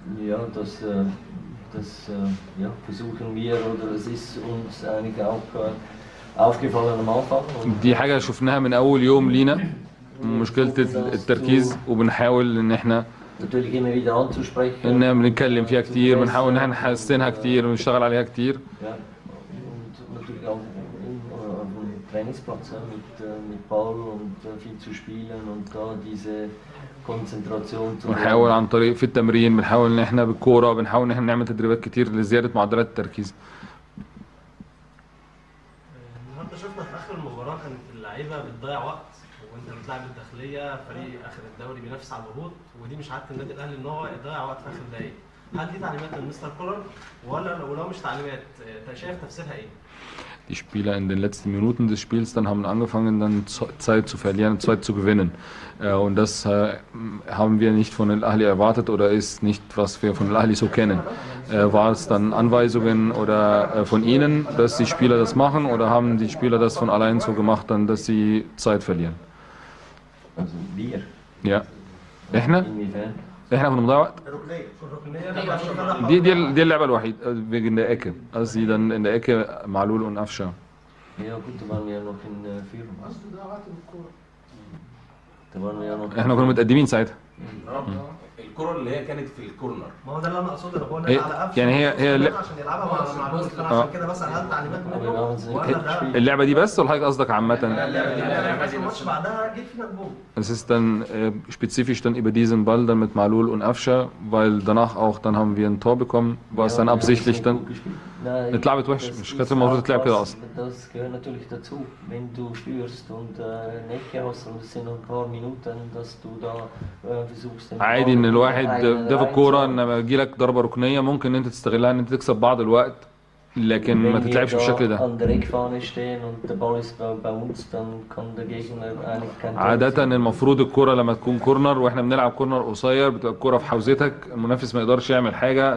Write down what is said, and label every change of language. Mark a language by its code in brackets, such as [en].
[de] Ja, das versuchen wir, oder es ist uns eigentlich auch aufgefallen am Anfang. [ar] دي حاجه شفناها من اول يوم لينا، مشكله التركيز، وبنحاول ان احنا [de] Natürlich immer wieder anzusprechen. [ar] ان بنتكلم فيها كتير، بنحاول ان احنا نحسنها كتير ونشتغل عليها كتير. [de] Ja, und natürlich auch auf dem Trainingsplatz mit Ball und viel zu spielen und da diese Konzentration zu [ar] ونحاول عن طريق في التمرين، بنحاول ان احنا بالكوره، بنحاول ان احنا نعمل تدريبات كتير لزياده معدلات التركيز. النهارده شفنا في اخر المباراه كانت اللعيبه بتضيع وقت، وانت بتلعب الداخليه فريق اخر الدوري بينافس على الهبوط، ودي مش عاده النادي الاهلي ان هو يضيع وقت في اخر دقايق. هل دي تعليمات من مستر كولر ولا ولو مش تعليمات شايف تفسيرها ايه؟ [de] Die Spieler in den letzten Minuten des Spiels dann haben angefangen, dann Zeit zu verlieren, Zeit zu gewinnen. Und das haben wir nicht von Al-Ahli erwartet oder ist nicht, was wir von Al-Ahli so kennen. War es dann Anweisungen oder von Ihnen, dass die Spieler das machen, oder haben die Spieler das von allein so gemacht, dann, dass sie Zeit verlieren? Also wir. [ar] Ja. احنا؟ [de] Inwiefern? [ar] احنا كنا بنضيع وقت؟ الركنيه دي اللعبة الوحيدة [de] wegen der Ecke. Als sie dann in der Ecke Malul und Afsha. Ja gut, da waren wir ja noch in Führung. Da waren wir ja noch. [ar] احنا كنا متقدمين ساعتها. الكرة اللي هي كانت في الكورنر. ما هو ده اللي انا اقصده، انا بقول هي- على قفشه يعني هي عشان يلعبها مع عشان كده بسال هل تعليمات منه ولا ده اللعبة دي بس ولا حضرتك قصدك عامة؟ الماتش بعدها جه فينا جول. [de] Es ist dann spezifisch dann über diesen Ball dann mit Malul und Afsha, weil danach auch dann haben wir ein Tor bekommen, was dann absichtlich dann [ar] اتلعبت وحش، مش كانت المفروض تتلعب كده اصلا. [de] Das gehört natürlich dazu, wenn du spürst und eine Ecke hast und es sind noch ein paar Minuten, dass du da versuchst. [ar] عادي ان الواحد ده في الكوره ان لما يجي لك ضربه ركنيه ممكن ان انت تستغلها ان انت تكسب بعض الوقت، لكن ما تتلعبش بالشكل ده. [de] An der Eckfahne stehen und der Ball ist bei uns, dann kann der Gegner eigentlich kein. [ar] عادة المفروض الكرة لما تكون كورنر واحنا بنلعب كورنر قصير بتبقى الكرة في حوزتك، المنافس ما يقدرش يعمل حاجة.